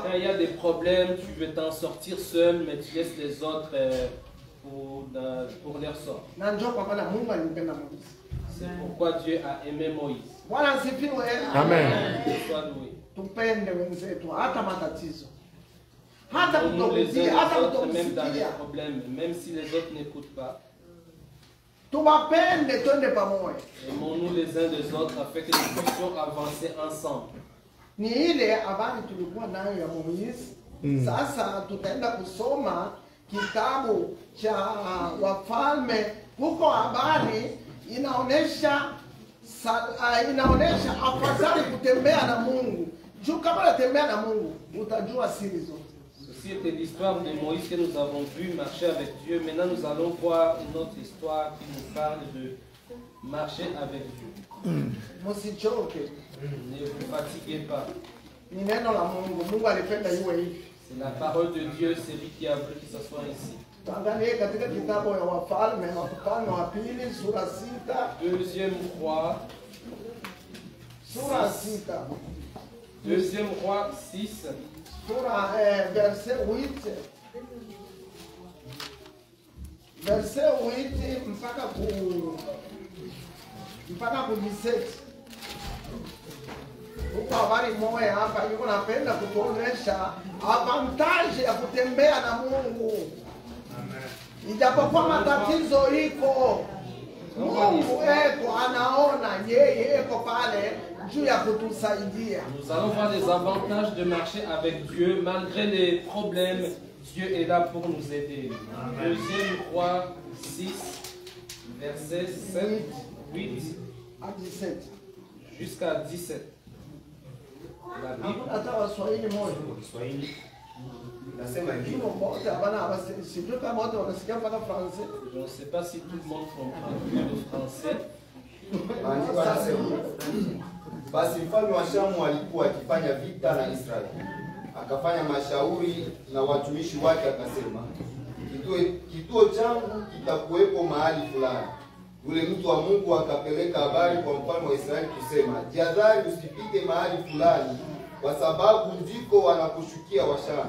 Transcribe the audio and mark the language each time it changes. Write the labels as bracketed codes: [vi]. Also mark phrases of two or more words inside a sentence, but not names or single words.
[fr] Quand il y a des problèmes, tu veux t'en sortir seul, mais tu laisses les autres pour leur sort. [sw] Na njoo kwa maana Mungu alimpenda Moizi. [fr] C'est pourquoi Dieu a aimé Moïse. [sw] Bwana asifiwe. Amen. [fr] Sois loué. [sw] Tupende wenzetu hata matatizo. Hata [fr] Nous les [sw] kutokusikia, [fr] uns [sw] hata [fr] les autres, même dans les [sw] kutokusikia. [fr] problèmes, même si les autres n'écoutent pas. [sw] Tubapende twende pamoja. [fr] Aimons-nous les uns des autres afin que nous puissions avancer ensemble. [sw] Ni ile habari tulikuwa nayo ya Moizi. Sasa tutaenda kusoma kitabu cha Wafalme. Huko habari inaonesha afadhali kutembea na Mungu. Juu kama unatembea na Mungu utajua siri zote. [fr] Ceci était l'histoire de Moïse que nous avons vu marcher avec Dieu. Maintenant nous allons voir une autre histoire qui nous parle de marcher avec Dieu. [sw] Msichoke. [fr] Ne vous fatiguez pas. [sw] Ni neno la Mungu. Mungu alipenda iwe hivi. [fr] C'est la parole de Dieu, c'est lui qui a voulu que ça soit ainsi. [sw] Tuangalie katika kitabu ya Wafalme wa pili sura 6. [fr] Deuxième roi. [sw] Sura 6. [fr] Deuxième roi 6. [sw] Sura verset 8. Verset 8 mpaka ku 17. Huko habari moja hapa yuko napenda kutuonesha avantage ya kutembea na Mungu. Ijapokuwa matatizo iko, Mungu eko anaona, yeye eko pale juu ya kutusaidia. [fr] Nous allons voir les avantages de marcher avec Dieu malgré les problèmes. Dieu est là pour nous aider. Deuxième roi 6, verset 7, 8 à 17. Jusqu'à 17. La Bible. [sw] Hata Waswahili moja. Kiswahili nasema hivi. Kimo moja bana sijui kama wote wanasikia mpaka Francais. [fr] Je ne sais pas si tout le monde comprend le français. [sw] Maandiko yanasema, basi mfalme wa Shamu alikuwa akifanya vita na Israeli. Akafanya mashauri na watumishi wake akasema, kituo changu kitakuwepo mahali fulani. Yule mtu wa Mungu akapeleka habari kwa mfalme wa Israeli kusema, jihadhari usipite mahali fulani kwa sababu ndiko wanakushukia Washamu.